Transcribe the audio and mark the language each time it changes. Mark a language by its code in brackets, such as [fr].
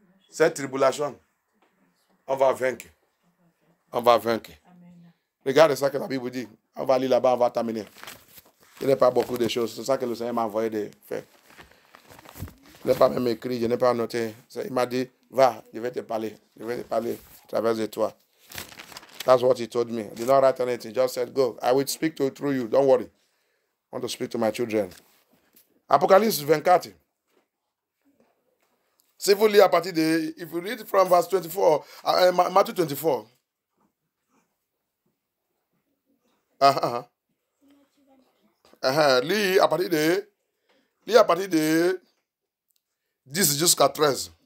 [fr] Cette tribulation, on va vaincre. On va vaincre. Regarde ça que la Bible dit. On va aller là-bas, on va terminer. Il n'y a pas beaucoup de choses. C'est ça que le Seigneur m'a envoyé de faire. Je n'ai pas même écrit, je n'ai pas noté. Il m'a dit, va, je vais te parler. Je vais te parler à travers de toi. [en] That's what he told me. I did not write anything. He just said, go. I will speak through you. Don't worry. I want to speak to my children. [fr] Apocalypse 24. Si vous lisez à partir de... [en] If you read from verse 24, Matthew 24. [fr] Lis à partir de 10 jusqu'à 13.